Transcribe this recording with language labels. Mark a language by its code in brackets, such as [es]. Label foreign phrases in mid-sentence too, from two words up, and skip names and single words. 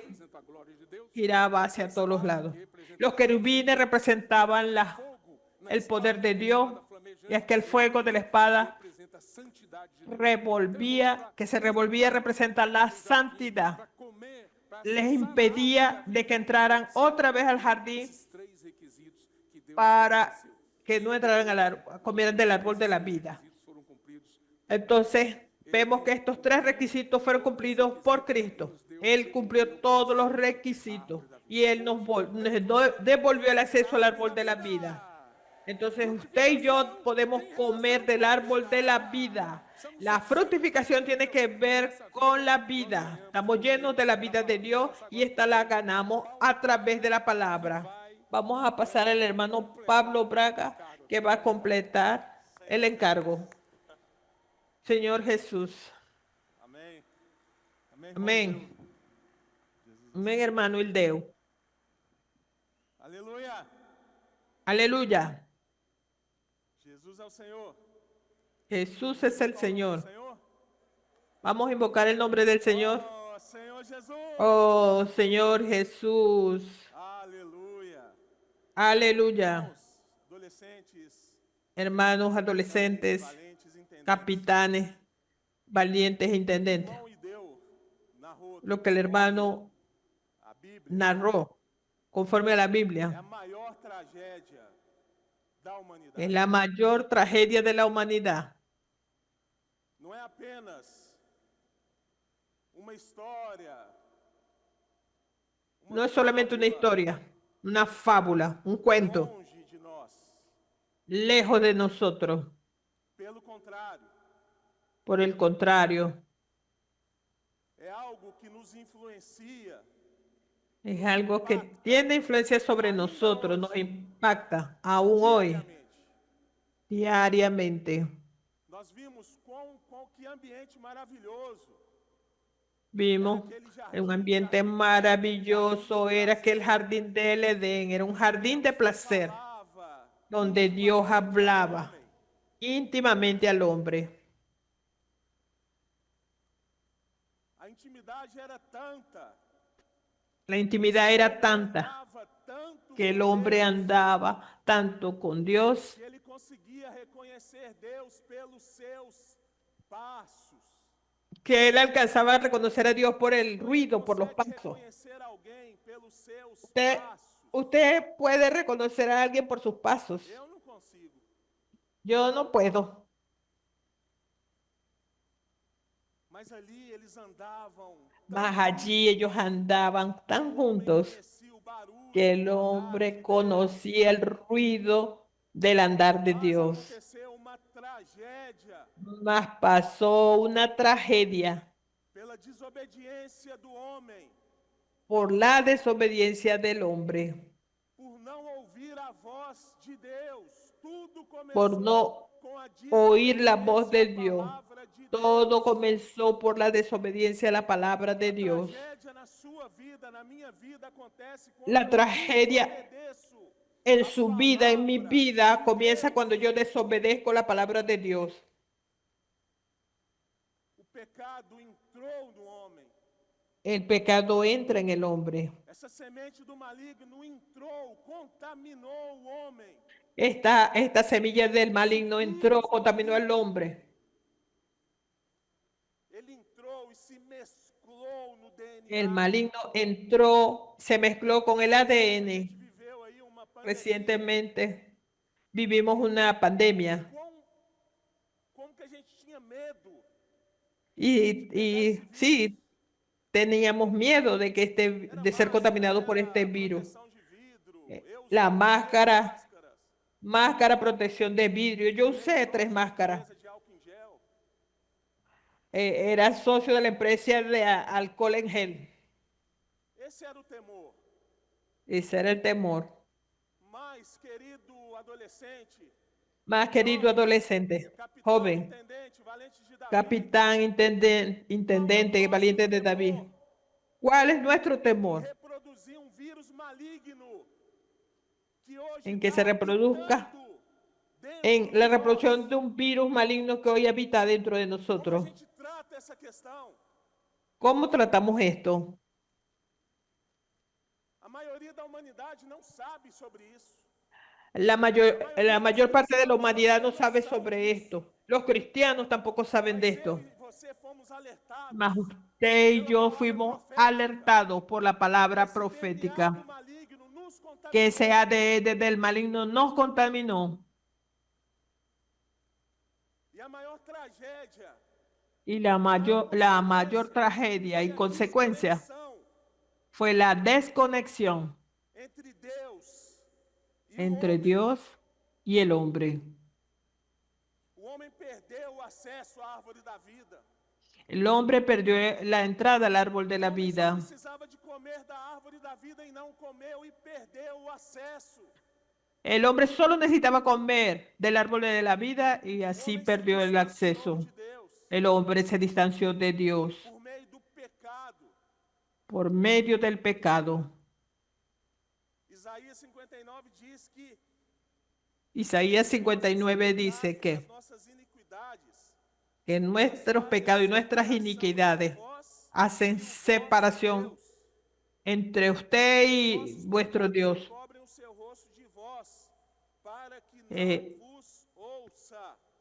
[pt] representa a glória de Deus, [es] giraba hacia todos los lados. Los querubines representaban el poder de Dios, y es que el fuego de la espada [pt] representa a santidade de Deus. [es] que se revolvía, representa la santidad. Para comer, para Les impedía de que entraran otra vez al jardín [pt] esses três requisitos que Deus [es] para [pt] estabeleceu. [es] que no entraran comieran del árbol de la vida. [pt] Requisitos foram cumpridos. [es] Entonces, vemos que estos tres requisitos fueron cumplidos por Cristo. Él cumplió todos los requisitos y Él nos devolvió el acceso al árbol de la vida. Entonces, usted y yo podemos comer del árbol de la vida. La fructificación tiene que ver con la vida. Estamos llenos de la vida de Dios y esta la ganamos a través de la palabra. Vamos a pasar al hermano Pablo Braga, que va a completar el encargo. Señor Jesús. [pt] Amém. Amém. [es] Amén. Amén, hermano Ildeu. [pt] Aleluia. [es] Aleluya. [pt] Jesus é o Senhor. [es] Jesús es el Señor. [pt] Senhor. [es] Vamos a invocar el nombre del Señor. [pt] Oh, Senhor Jesus. [es] Oh, Señor Jesús. [pt] Aleluia. [es] Aleluya. [pt] Irmãos, adolescentes, [es] Hermanos adolescentes, [pt] valentes, entendentes. [es] capitanes, valientes e intendentes. [pt] João e Deu narrou [es] Lo que el hermano [pt] a Bíblia. [es] narró conforme a la [pt] É a [es] Biblia [pt] maior tragédia da humanidade. [es] es la mayor tragedia de la humanidad. [pt] Não é apenas uma história. [es] No es solamente una historia, una fábula, un cuento, [pt] Longe de nós. [es] lejos de nosotros. [pt] Pelo contrário, [es] Por el contrario, [pt] é algo que nos influencia. [es] es algo que tiene influencia sobre nosotros, nos impacta aún hoy, [pt] Diariamente. [es] diariamente. [pt] Nós vimos que ambiente maravilhoso. [es] Vimos en un ambiente maravilloso, era que el jardín del Edén era un jardín de placer, [pt] Falava [es] donde Dios hablaba íntimamente al hombre. [pt] a intimidade era tanta, [es] La intimidad era tanta [pt] andava tanto [es] que el [pt] com [es] hombre [pt] Deus, [es] andaba tanto con Dios [pt] que ele conseguia reconhecer Deus pelos seus passos. [es] que él alcanzaba a reconocer a Dios por el ruido, por los [pt] Consegue [es] pasos. [pt] reconhecer alguém pelos seus [es] Usted, [pt] passos. [es] usted puede reconocer a alguien por sus pasos. [pt] Eu não consigo. [es] Yo no puedo. [pt] Mas ali eles andavam [es] Mas allí ellos andaban tan juntos [pt] conhecia o barulho [es] que el [pt] do andar [es] hombre [pt] de [es] conocía el ruido del andar de [pt] Deus. [es] Dios. [pt] Aconteceu uma tragédia [es] Mas pasó una tragedia [pt] pela desobediência do homem, [es] por la desobediencia del hombre, [pt] por não ouvir a voz de Deus. Tudo começou [es] por no [pt] com a [es] oír la voz de [pt] desobediência à [es] Dios. [pt] palavra de [es] Todo [pt] Deus. [es] comenzó por la desobediencia a la palabra de Dios. [pt] Tragédia na sua vida, na minha vida, acontece quando [es] La [pt] eu [es] tragedia [pt] desobedeço [es] en [pt] a [es] su vida, en mi [pt] palavra [es] vida, [pt] de [es] comienza [pt] Deus. [es] cuando yo desobedezco la palabra de Dios. [pt] O pecado entrou no homem. [es] El pecado entra en el hombre. [pt] Essa semente do maligno entrou, contaminou o homem. [es] Esta semilla del maligno entró, contaminó al hombre. [pt] Ele entrou e se mesclou no DNA. [es] El maligno entró, se mezcló con el [pt] A [es] ADN. [pt] gente viveu aí uma pandemia. [es] Recientemente vivimos una pandemia [pt] Como que a gente tinha medo [es] y sí, teníamos miedo de que de ser contaminados por este virus. [pt] proteção de vidro. Eh, Eu [es] la [pt] usei máscara, [es] máscaras. máscara protección de vidrio. Yo usé 3 máscaras. [pt] Empresa de álcool em gel. [es] Era socio de la empresa de alcohol en gel. [pt] Esse era o temor. [es] Ese era el temor. [pt] Mas Mas, querido adolescente, [es] Más querido adolescente, [pt] capitão, [es] joven, [pt] intendente, valente de Davi, [es] capitán, intendente, valiente de David, ¿cuál es nuestro temor? [pt] reproduzir um vírus maligno que hoje [es] En que [pt] está [es] se reproduzca [pt] habitando dentro [es] en [pt] de [es] la [pt] nós. [es] reproducción de un virus maligno que hoy habita dentro de [pt] Como a [es] nosotros. [pt] gente trata essa questão? [es] ¿Cómo tratamos esto? [pt] A maioria da humanidade não sabe sobre isso. [es] La mayor parte de la humanidad no sabe sobre esto. Los cristianos tampoco saben de [pt] Mas eu [es] esto. [pt] e você fomos alertados [es] Mas usted y yo fuimos alertados por la palabra [pt] esse DNA do [es] profética [pt] maligno nos [es] que ese [pt] contaminou. [es] ADN del maligno nos contaminó. [pt] E a maior tragédia [es] Y la mayor tragedia y [pt] foi a [es] consecuencia [pt] desconexão [es] fue la desconexión [pt] entre Deus e o [es] entre [pt] homem. [es] Dios y el hombre. [pt] O homem perdeu o acesso à árvore da vida. [es] El hombre perdió la entrada al árbol de [pt] O [es] la [pt] homem só [es] vida. [pt] precisava de comer da árvore da vida e não comeu e perdeu o acesso. [es] El hombre solo necesitaba comer del árbol de la vida y [pt] O [es] así [pt] homem se [es] perdió el [pt] distanciou [es] acceso. [pt] de Deus [es] El hombre se distanció de Dios [pt] por meio do pecado. [es] por medio del pecado. [pt] Isaías 59 diz que [es] Isaías 59 dice [pt] as nossas iniquidades [es] que nuestros pecados y nuestras iniquidades hacen separación [pt] Deus. [es] entre usted y [pt] Vossos [es] vuestro [pt] pecados [es] Dios. [pt] encobrem o seu rosto de vós, para que não Eh, vos ouça.